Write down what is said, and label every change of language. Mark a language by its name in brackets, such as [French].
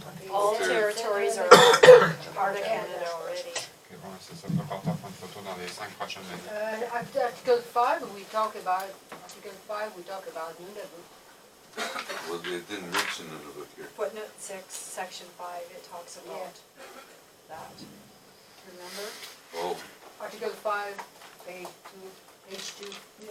[English] All territories are part of Canada already. [French] Ok, bon, c'est ça. On va porter à prendre photo dans les 5 prochaines minutes. [English] Article 5, we talk about Nunavut. Well, they didn't mention Nunavut here. Footnote 6, section 5, it talks about that. Remember? Oh, Article 5, page 2.